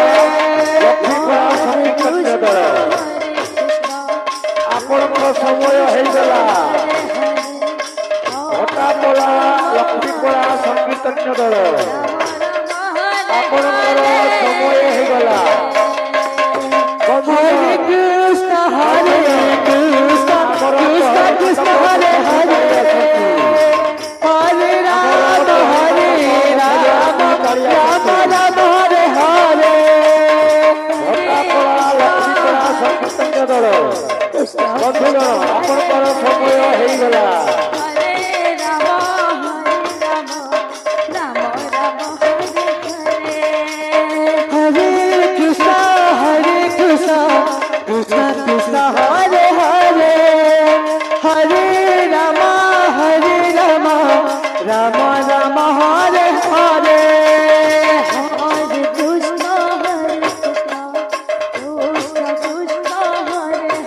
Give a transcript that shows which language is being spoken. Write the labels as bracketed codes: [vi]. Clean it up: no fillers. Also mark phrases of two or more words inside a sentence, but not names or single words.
[or] ଆପଣଙ୍କ ସମୟ ହେଇଗଲା। ଘଟାପୋଲା ଲକ୍ଷ୍ମୀପୋଳା ସଂକୀର୍ତ୍ତନ୍ୟ ଦଳ ଆପଣଙ୍କର ସମୟ ହେଇଗଲା। [sa] हरे कृष्ण हरे कृष्ण कृष्ण कृष्ण हरे हरे हरे राम राम राम हरे हरे [or] ଘଟାପୋଳା ଲକ୍ଷ୍ମୀପୋଳା ସଂକୀର୍ତ୍ତନ୍ୟ ଦଳ ବନ୍ଧୁଗଣ ଆପଣଙ୍କର ସମୟ ହେଇଗଲା। [sa] हरे कृष्ण कृष्ण कृष्ण हरे हरे हरे राम राम राम हरे हरे हरे कृष्ण कृष्ण कृष्ण हरे